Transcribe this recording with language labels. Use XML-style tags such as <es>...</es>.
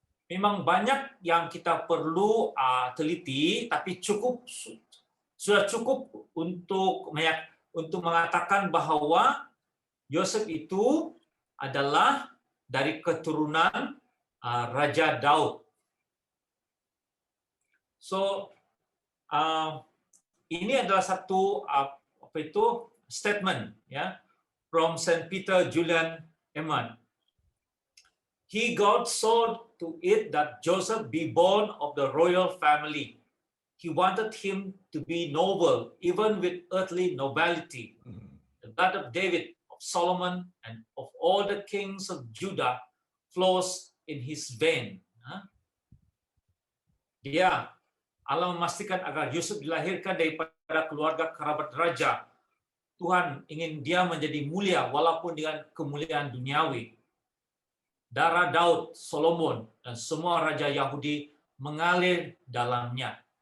<ms>Memang banyak yang kita perlu teliti, tapi sudah cukup untuk mengatakan bahwa Yosef itu adalah dari keturunan Raja Daud. So ini adalah satu statement ya</ms> <en>from Saint Peter Julian Eman. God saw to it that Joseph be born of the royal family. He wanted him to be noble, even with earthly nobility. The blood of David, Solomon, and of all the kings of Judah flows in his vein.</en> <ms>Allah memastikan agar Yusuf dilahirkan daripada keluarga kerabat raja. Tuhan ingin dia menjadi mulia walaupun dengan kemuliaan duniawi. Darah Daud, Solomon, dan semua raja Yahudi mengalir dalamnya.</ms>